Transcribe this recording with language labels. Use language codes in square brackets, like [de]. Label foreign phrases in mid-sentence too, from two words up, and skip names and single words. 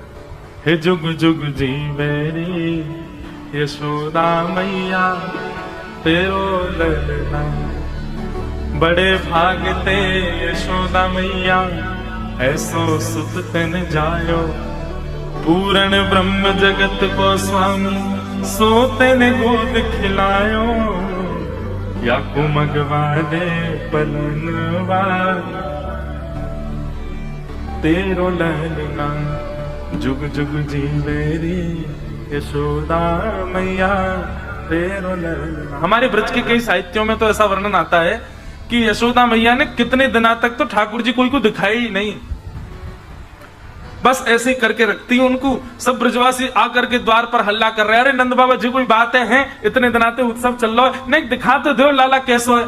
[bra] हे जुग जुग जीवे रे यशोदा मैया तेरो ललना, बड़े भागते यशोदा मैया ऐसो सुत तन जायो, पूर्ण ब्रह्म जगत को स्वामी सोते ने गोद खिलायो, या कुमगवा दे पलनवा तेरो ललना, जुग जुग जीवे रे यशोदा मैया तेरो ललना। [hi] हमारे ब्रज के कई साहित्यों में तो ऐसा वर्णन आता है कि यशोदा मैया ने कितने दिनों तक तो ठाकुर जी कोई को दिखाई ही नहीं, बस ऐसे ही करके रखती उनको। सब ब्रजवासी आकर के द्वार पर हल्ला कर रहे हैं, अरे नंद बाबा जी कोई बात है, इतने दिन आते उत्सव चल रहा है, नहीं दिखा तो दो लाला कैसो है।